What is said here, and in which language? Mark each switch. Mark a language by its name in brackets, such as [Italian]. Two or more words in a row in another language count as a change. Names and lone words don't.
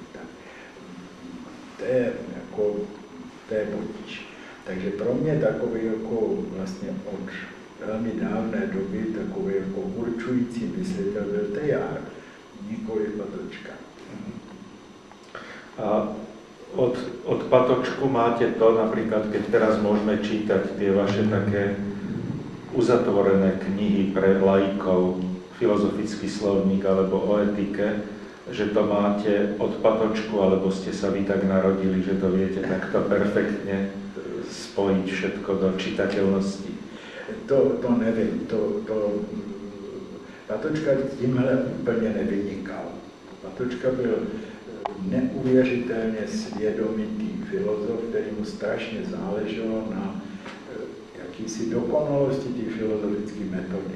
[Czech] To je potíž. Takže pro mě takový jako vlastně od velmi dávné doby takový jako určující myslitel byl Teilhard, nikoli Patočka. [Slovak] A od Patočku máte to, napríklad, keď teraz môžeme čítať tie vaše také uzatvorené knihy pre laikov, filozofický slovník alebo o etike, že to máte od Patočku, alebo ste sa vy tak narodili, že to viete takto perfektne spojiť všetko do čitateľnosti? [Czech] To nevím, Patočka tímhle úplně nevynikal. Patočka byl neuvěřitelně svědomitý filozof, který mu strašně záleželo na jakýsi dokonalosti té filozofické metody.